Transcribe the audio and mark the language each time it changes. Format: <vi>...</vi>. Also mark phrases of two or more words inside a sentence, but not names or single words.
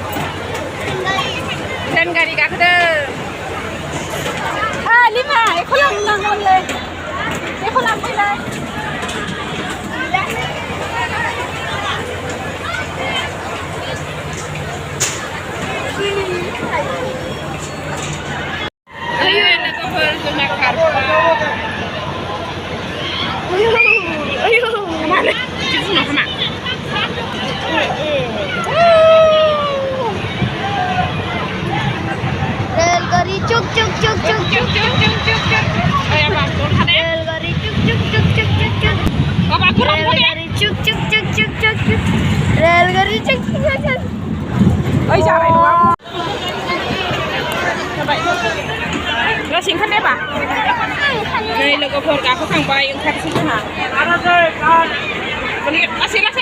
<brx>रेलगारि गाखोदों लिमा एखौ लांनांगौलै एखौ लांफैलाय लोगोफोर जोंना खारबाय मानो जिबुनाव मा</brx> <hi>रेलगाड़ी चुक चुक चुक चुक चुक चुक चुक चुक चुक रेलगाड़ी चुक चुक चुक चुक चुक चुक रेलगाड़ी चुक चुक चुक चुक चुक चुक रेलगाड़ी चुक चुक चुक चुक</hi> <brx>ओइ जाबाय नङा जाबाय लासै ओंखारदे बा नै लोगोफोर गाखोखांबाय ओंखारसै जोंहा लासै लासै</brx>